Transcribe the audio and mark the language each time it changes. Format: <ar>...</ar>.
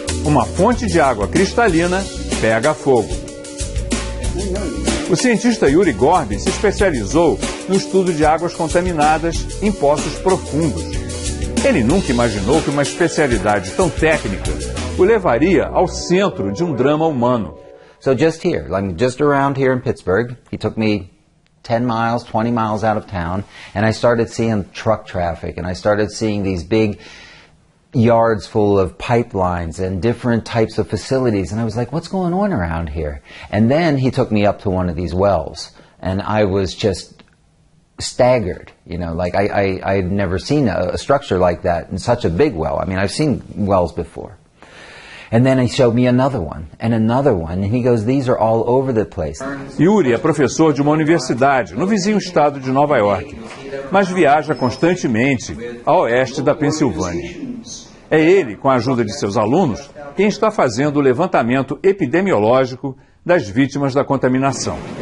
<pt>Uma fonte de água cristalina pega fogo. O cientista Yuri Gorbin se especializou no estudo de águas contaminadas em poços profundos. Ele nunca imaginou que uma especialidade tão técnica o levaria ao centro de um drama humano.</pt> <en>So just here, just around here in Pittsburgh, he took me 10 miles, 20 miles out of town, and I started seeing truck traffic, and I started seeing these big yards full of pipelines and different types of facilities, and I was like, what's going on around here? And then he took me up to one of these wells, and I was just staggered, like I'd never seen a structure like that in such a big well. I mean, I've seen wells before. And then he showed me another one, and he goes, these are all over the place.</en> <pt>Yuri é professor de uma universidade no vizinho estado de Nova York, mas viaja constantemente a oeste da Pensilvânia. É ele, com a ajuda de seus alunos, quem está fazendo o levantamento epidemiológico das vítimas da contaminação.</pt>